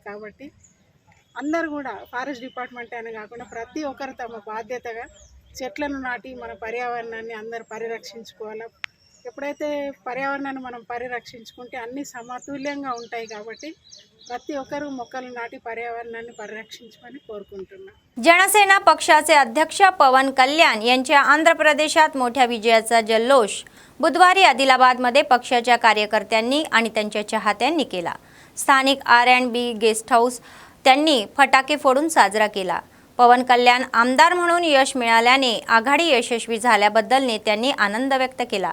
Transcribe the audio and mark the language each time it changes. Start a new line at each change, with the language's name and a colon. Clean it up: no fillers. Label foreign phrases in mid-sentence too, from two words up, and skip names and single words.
Telugu: కాబట్టి అందరూ కూడా
English: forest department
Telugu: అనే కాకుండా ప్రతి ఒక్కరు తమ బాధ్యతగా చెట్లను నాటి మన పర్యావరణాన్ని అందరూ పరిరక్షించుకోవాలి. ఎప్పుడైతే పర్యావరణాన్ని మనం పరిరక్షించుకుంటే అన్నీ సమతుల్యంగా ఉంటాయి. కాబట్టి प्रति ఒక్కరు మొక్కలు నాటి पर्यावरणाన్ని పరిరక్షించమని కోరుకుంటున్నా.
Marathi: जनसेना पक्षाचे अध्यक्ष पवन कल्याण यांच्या आंध्र प्रदेशात मोठ्या विजयाचा जल्लोष बुधवारी आदिलाबादमध्ये पक्षाच्या कार्यकर्त्यांनी आणि त्यांच्या चाहत्यांनी केला. स्थानिक R&B गेस्ट हाऊस त्यांनी फटाके फोडून साजरा केला. पवन कल्याण आमदार म्हणून यश मिळाल्याने आघाडी यशस्वी झाल्याबद्दल नेत्यांनी आनंद व्यक्त केला.